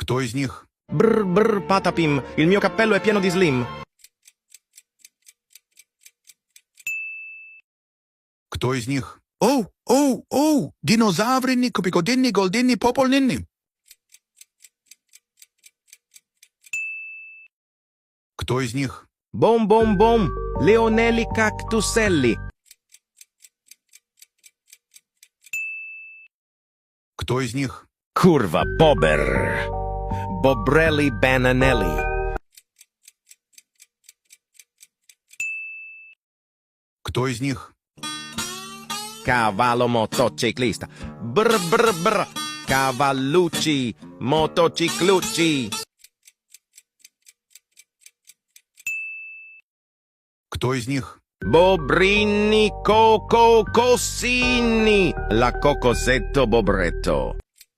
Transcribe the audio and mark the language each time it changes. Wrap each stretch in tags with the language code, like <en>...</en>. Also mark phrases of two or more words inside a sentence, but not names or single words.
<ru>Кто из них?</ru> <it>Brr brr patapim, il mio cappello è pieno di slim.</it> <ru>Кто из них? Оу, динозаврини, купикодинни, голдинни, пополнинни. Кто из них?</ru> <it>Bom bom bom, leonelli cactuselli.</it> <ru>Кто из них?</ru> <it>Curva bober, bobrelli bananelli.</it> <ru>Кто из них?</ru> <it>Cavallo motociclista. Brr brr brr, cavallucci, motociclucci.</it> <ru>Кто из них?</ru> <it>Bobrini coco cossini, la cocosetto bobretto.</it>